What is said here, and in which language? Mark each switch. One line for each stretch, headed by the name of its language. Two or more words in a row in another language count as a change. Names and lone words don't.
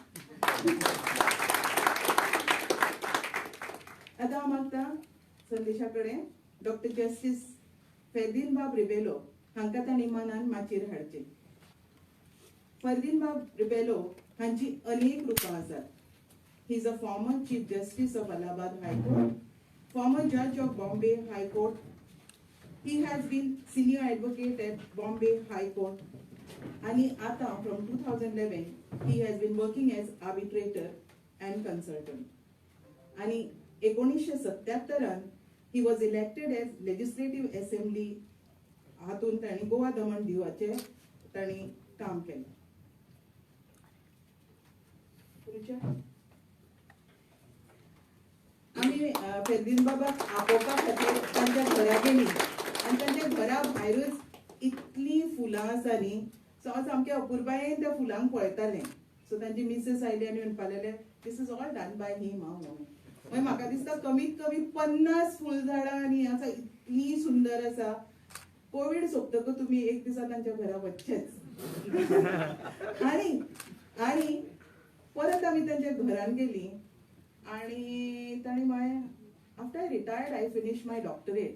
Konkani: आतां हांव मागता संदेशा कडेन डॉक्टर जस्टीस फेर्दीन बाब रिबेलो हांकां तांणी मनान माचयेर हाडचें. फेर्दीन बाब रिबेलो हांची अनेक रुपां आसात.
English: he is a former chief justice of Allahabad High Court, former judge of Bombay High Court. He has been senior advocate at Bombay High Court. And from 2011, he has been working as arbitrator and consultant. And 1977, he was elected as Legislative Assembly.
Konkani: हातून ताणी गोवा दमण दिवाचे ताणी काम केलें. आमी फेर्दीन बाबाक आपोवपा खातीर तांच्या घरा गेली आनी तांच्या घरा भायरूच इतलीं फुलां आसा न्ही, सो हांव सामकें अपुरबायेन त्या फुलांक पळयतालें. सो तांची मिसेस आयली आनी म्हणपाक लागले
English: this is all done by him
Konkani: हांव म्हणून. मागीर म्हाका दिसता कमीत कमी 50 फुलझाडां आनी आसा इतलीं सुंदर आसा. कोवीड सोंपतकच तुमी एक दिसा तांच्या घरा वचचेच. आनी परत आमी तांच्या घरान गेली आणि ताणी म्हळें
English: after I retired I finish my doctorate.